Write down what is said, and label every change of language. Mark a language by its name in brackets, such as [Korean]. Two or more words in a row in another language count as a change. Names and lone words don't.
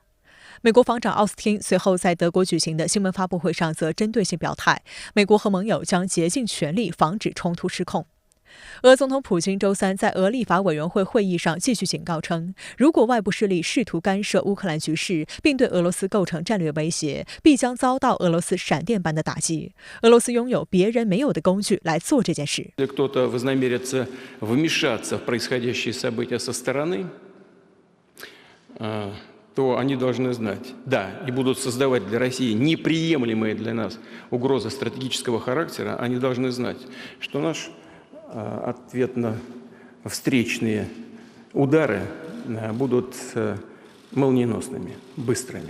[Chinese] 美国防长奥斯汀随后在德国举行的新闻发布会上则针对性表态，美国和盟友将竭尽全力防止冲突失控。俄总统普京周三在俄立法委员会会议上继续警告称，如果外部势力试图干涉乌克兰局势，并对俄罗斯构成战略威胁，必将遭到俄罗斯闪电般的打击。俄罗斯拥有别人没有的工具来做这件事。 [Russian] то они должны знать, да, и будут создавать для России неприемлемые для нас угрозы стратегического характера, они должны знать, что наш ответно-встречные удары будут молниеносными, быстрыми.